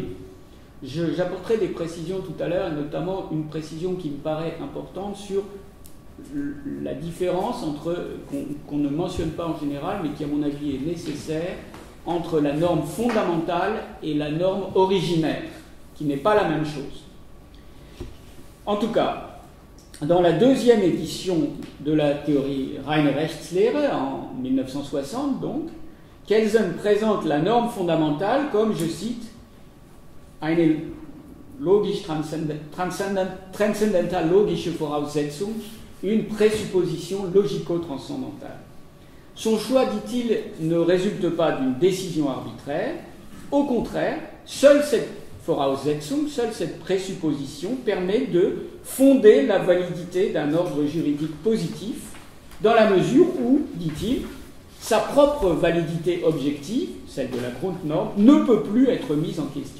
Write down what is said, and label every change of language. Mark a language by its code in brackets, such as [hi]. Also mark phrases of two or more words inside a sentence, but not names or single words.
[fr] J'apporterai des précisions tout à l'heure, et notamment une précision qui me paraît importante sur la différence qu'on ne mentionne pas en général, mais qui à mon avis est nécessaire, entre la norme fondamentale et la norme originaire, qui n'est pas la même chose. En tout cas, dans la deuxième édition de la théorie Reine Rechtslehre, en 1960 donc, Kelsen présente la norme fondamentale comme, je cite, [de] eine logisch transzendental logische Voraussetzung, [fr] une présupposition logico-transcendantale. Son choix, dit-il, ne résulte pas d'une décision arbitraire. Au contraire, seule cette Voraussetzung, seule cette présupposition permet de fonder la validité d'un ordre juridique positif, dans la mesure où, dit-il, sa propre validité objective, celle de la Grundnorm, ne peut plus être mise en question.